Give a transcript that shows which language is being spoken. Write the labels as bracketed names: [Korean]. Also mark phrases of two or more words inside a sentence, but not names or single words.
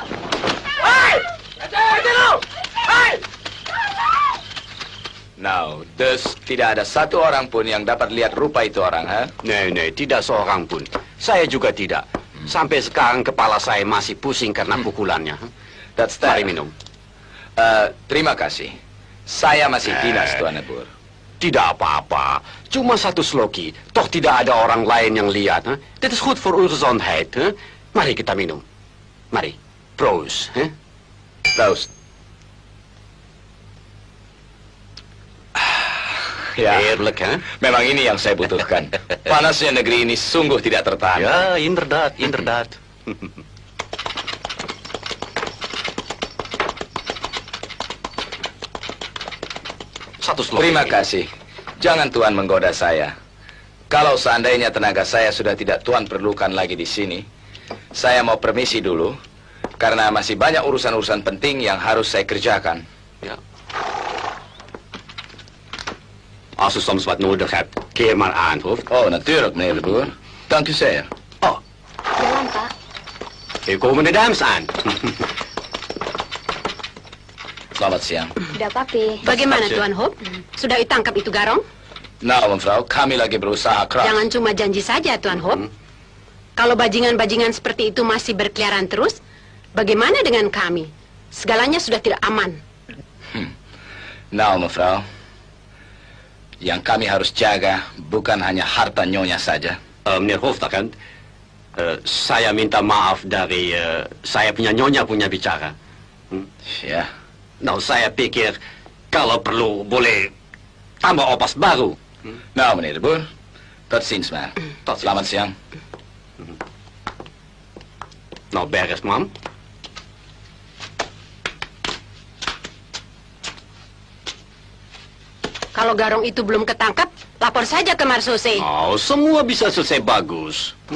[Indonesian] Hei! Hei! Hei! Now, tidak ada satu orang pun yang dapat lihat rupa itu orang, ha? Nei, tidak seorang pun. Saya juga tidak. Sampai sekarang kepala saya masih pusing karena pukulannya. [English] That's that. [Indonesian] Mari minum. Terima kasih. Saya masih dinas, Tuan Nebur. Tidak apa-apa. Cuma satu sloki. Toh tidak ada orang lain yang lihat. [Dutch] Dit is goed voor uw gezondheid. Mari kita minum. Mari. Proost. Proost. Ya, heerlijk, [Indonesian] memang ini yang saya butuhkan. Panasnya negeri ini sungguh tidak tertahan. Ya, [Dutch] inderdaad, inderdaad. [Indonesian] Terima kasih. Jangan Tuan menggoda saya. Kalau seandainya tenaga saya sudah tidak Tuan perlukan lagi di sini, saya mau permisi dulu, karena masih banyak urusan-urusan penting yang harus saya kerjakan. [Dutch] Ja. Als u soms wat nodig hebt, keer maar aan, hoofd. Oh, natuurlijk, meneer de Boer. Dank u zeer. Oh, [Indonesian] Jalan, Pak. [Dutch] hier komen de dames aan. [Indonesian] Selamat siang. Udah, Papi. Bagaimana Tuan Hope? Sudah ditangkap itu garong? Nah, mevrouw, kami lagi berusaha keras. Jangan cuma janji saja Tuan Hope. Kalau bajingan-bajingan seperti itu masih berkeliaran terus, bagaimana dengan kami? Segalanya sudah tidak aman. Nah, mevrouw, yang kami harus jaga bukan hanya harta nyonya saja. [Dutch] Meneer Hoofdagent, [Indonesian] saya minta maaf dari saya punya nyonya punya bicara. Ya. Nou, saya pikir kalau perlu boleh tambah opas baru. [Dutch] Nou, meneer de Boer, tot ziens maar. [Indonesian] Selamat siang. Nou, beres, mam. Kalau garong itu belum ketangkap, lapor saja ke Marsose. Oh, semua bisa selesai bagus.